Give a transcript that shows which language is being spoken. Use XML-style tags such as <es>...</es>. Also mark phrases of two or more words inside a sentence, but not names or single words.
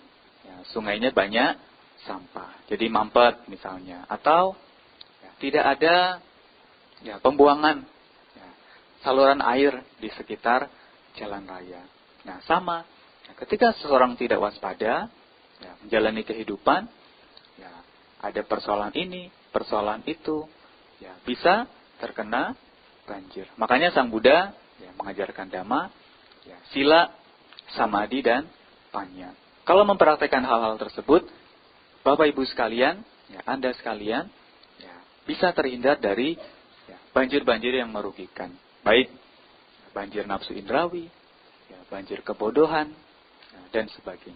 <id>Sungainya banyak sampah. Jadi mampet misalnya, atau tidak ada pembuangan saluran air di sekitar jalan raya. Nah, sama. Ketika seseorang tidak waspada, menjalani kehidupan, ada persoalan ini, persoalan itu, bisa terkena banjir. Makanya Sang Buddha mengajarkan</id> <pi>dhamma, sila, samadhi,</pi> <id>dan panya. Kalau mempraktekkan hal-hal tersebut, Bapak Ibu sekalian, Anda sekalian, bisa terhindar dari banjir-banjir yang merugikan. Baik banjir nafsu indrawi, banjir kebodohan, dan sebagainya.</id>